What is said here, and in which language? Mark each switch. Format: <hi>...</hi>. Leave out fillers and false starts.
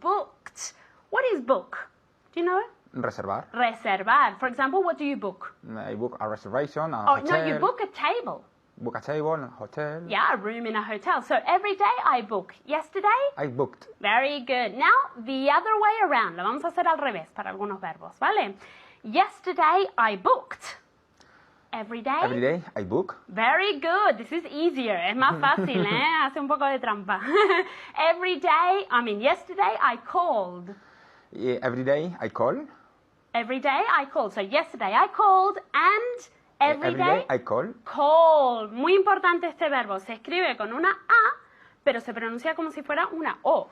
<en>Booked. What is book? Do you know it?</en> <es>Reservar. Reservar.</es> <en>For example, what do you book? I book a reservation, a Oh, hotel. no, you book a table. Book a table, a hotel. Yeah, a room in a hotel. So every day I book. Yesterday? I booked. Very good. Now, the other way around.</en> <es>Lo vamos a hacer al revés para algunos verbos, ¿vale?</es> <en>Yesterday I booked. Every day? Every day I book. Very good. This is easier.</en> <es>Es más fácil, ¿eh? Hace un poco de trampa.</es> <en>Yesterday I called. Every day I call. Every day I called. So yesterday I called and every day I call.</en> <es>Call. Muy importante este verbo. Se escribe con una A, pero se pronuncia como si fuera una O.</es>